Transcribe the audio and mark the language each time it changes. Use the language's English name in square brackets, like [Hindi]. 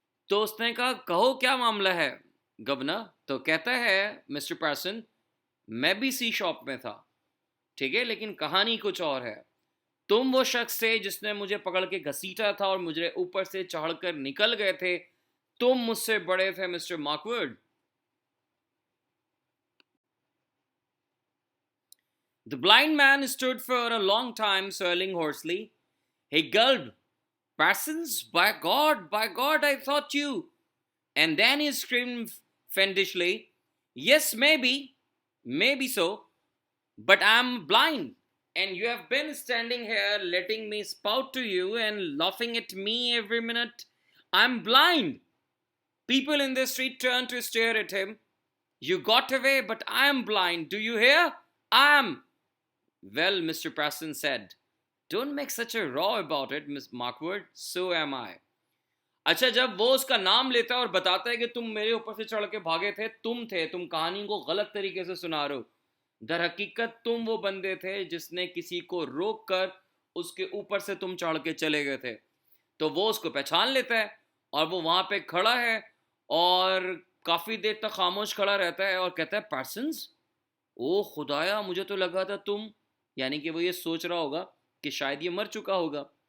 [Hindi] तो उसने कहा कहो क्या मामला है गवर्नर तो कहता है मिस्टर पार्सन मैं भी सी शॉप में था ठीक है लेकिन कहानी कुछ और है तुम वो शख्स थे जिसने मुझे पकड़ के घसीटा था और मुझे ऊपर से चढ़कर निकल गए थे तुम मुझसे बड़े थे mister Mark Wood The blind man stood for a long time swirling hoarsely. [English] He gulped, Parsons, by God, I thought you. And then he screamed fiendishly, Yes, maybe so, but I'm blind, and you have been standing here letting me spout to you and laughing at me every minute. I'm blind. People in the street turned to stare at him. You got away, but I'm blind. Do you hear? I'm. Well, Mr. Preston said, Don't make such a row about it, Miss Markwood. So am I. [Hindi] अच्छा जब वो उसका नाम लेता है और बताता है कि तुम मेरे ऊपर से चढ़ के भागे थे तुम कहानी को गलत तरीके से सुना रहे हो दर हकीकत तुम वो बंदे थे जिसने किसी को रोक कर उसके ऊपर से तुम चढ़ के चले गए थे तो वो उसको पहचान लेता है और वो वहां पे खड़ा है और काफी देर तक खामोश खड़ा रहता है और कहता है पार्सन्स ओ खुदाया मुझे तो लगा था तुम यानी कि वो ये सोच रहा होगा कि शायद ये मर चुका होगा